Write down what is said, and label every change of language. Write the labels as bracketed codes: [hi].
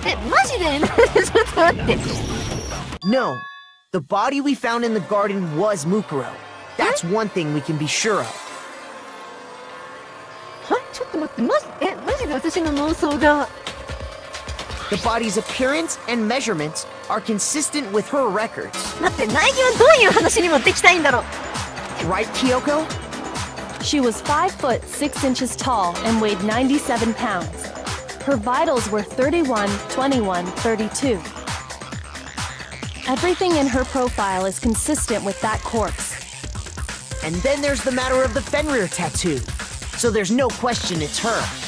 [ja] マジで？ちょっと待って。 [en] No, the body we found in the garden was Mukuro. That's one thing we can be sure of. [ja] は？ちょっと待って、マジで私の妄想が。 [en] The body's appearance and measurements are consistent with her records. [ja] 待って、苗木はどういう話に持ってきたいんだろう。 [en] Right, Kyoko? She was 5 foot 6 inches tall and weighed 97 pounds. Her vitals were 31, 21, 32. Everything in her profile is consistent with that corpse. And then there's the matter of the Fenrir tattoo. So there's no question it's her.